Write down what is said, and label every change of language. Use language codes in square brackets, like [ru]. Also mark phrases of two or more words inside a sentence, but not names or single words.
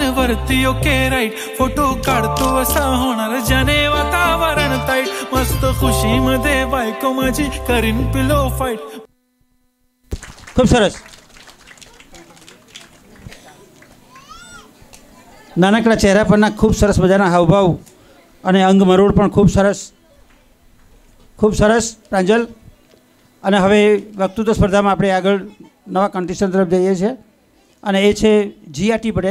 [mr] वरती [en] okay right [mr] फोटो काढतो असा होणार ज्याने वातावरण ताईट मस्त खुशी मध्ये बायको माझी करीन [en] pillow fight. [gu] खूप સરસ. નાનકડા ચહેરા પરના ખૂબ સરસ મજાના હાવભાવ અને અંગ મરોડ પણ ખૂબ સરસ પ્રાંજલ. અને હવે વક્તૃત્વ સ્પર્ધામાં આપણે આગળ નવા કોમ્પિટિશન તરફ જઈએ છીએ અને એ છે જીયા ટી પટેલ.